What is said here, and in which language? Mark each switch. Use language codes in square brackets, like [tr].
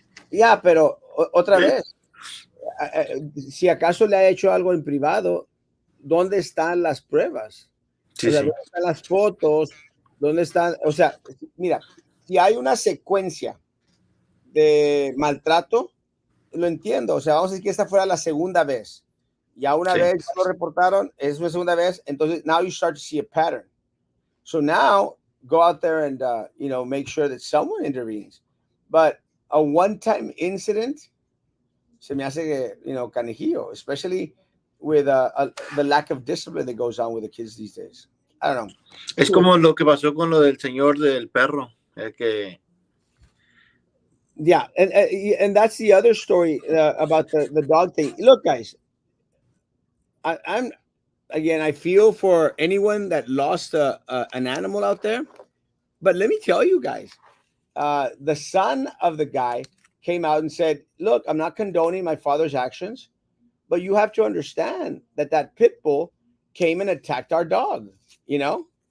[es] ya, pero otra vez, si acaso le ha hecho algo en privado, ¿dónde están las pruebas? O Sí, sea, sí. ¿dónde están las fotos? ¿Dónde están? O sea, mira, si hay una secuencia de maltrato, lo entiendo. O sea, vamos a decir que esta fuera la segunda vez. Ya una Sí. vez ya lo reportaron, es una segunda vez, entonces [en] now you start to see a pattern. So now go out there and make sure that someone intervenes. But a one-time incident [es] se me hace que, canijillo, [en] especially with the lack of discipline that goes on with the kids these days. I don't know. [es] Es [en] Anyway, [es] como lo que pasó con lo del señor del perro. El que [en] yeah, and that's the other story about the dog thing. Look, guys, I'm again, I feel for anyone that lost an animal out there, but let me tell you guys, the son of the guy came out and said, "Look, I'm not condoning my father's actions, but you have to understand that pit bull came and attacked our dog, you know."